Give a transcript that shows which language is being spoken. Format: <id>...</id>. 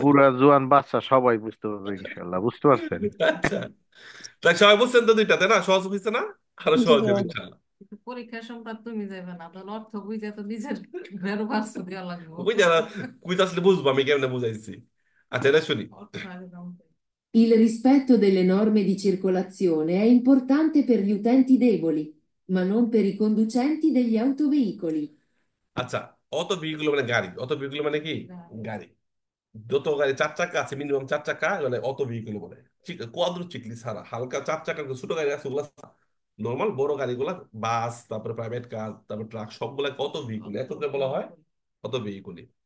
<bn>বুড়া জোয়ান বাচ্চা সবাই বুঝতে পারবে ইনশাল্লাহ, বুঝতে পারছেন? আচ্ছা, তাই সবাই বুঝছেন তো, দুইটাতে না সহজ হয়েছে না? আরো জি সহজ হবে ভাই। ইনশাআল্লাহ। কিন্তু পরীক্ষার সময় তুমি যাবে না, তখন অর্থ বুঝে তো নিজের বেরো পারছো দেওয়া লাগবো। ওই যারা কুইজ আসলে বুঝবো আমি কেমনে বুঝাইছি। আচ্ছা এটা শুনি। অর্থ আগে দাম চাই।</bn> <it>Il rispetto delle norme di circolazione è importante per gli utenti deboli, ma non per i conducenti degli autoveicoli.</it> <bn>আচ্ছা, অত ভেহিকুল মানে গাড়ি, অত ভেহিকুল মানে কি? গাড়ি। যত গাড়ি চার চাকা আছে, মিনিমাম চার চাকা, মানে অত ভেহিকুল বলে। কোয়াড্রোচিক্লি ছাড়া হালকা চার চাকা ছোট গাড়ি আছে ওগুলা, নর্মাল বড় গাড়িগুলা, বাস, তারপরে প্রাইভেট কার, তারপরে ট্রাক, সবগুলা কত ভেহিকুল, একত্রে বলা হয় কত ভেহিকুল।</bn>